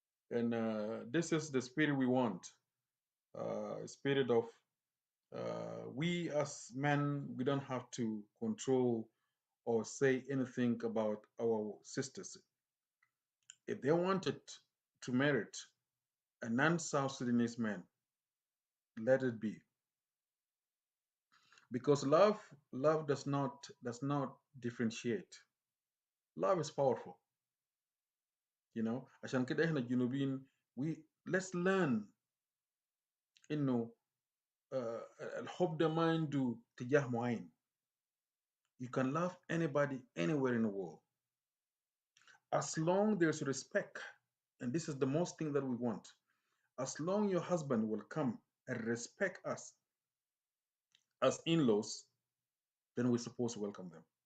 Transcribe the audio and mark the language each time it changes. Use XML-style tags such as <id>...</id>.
<en>And this is the spirit we want. Spirit of we as men, we don't have to control or say anything about our sisters. If they wanted to marry a non-South Sudanese man, let it be. Because love does not differentiate. Love is powerful.</en> <ar>عشان كده احنا الجنوبيين</ar> <en>let's learn</en> <ar>انه الحب ده ما عنده اتجاه معين.</ar> <en>You can love anybody anywhere in the world as long there's respect, and this is the most thing that we want. As long your husband will come and respect us as in-laws, then we're supposed to welcome them.</en>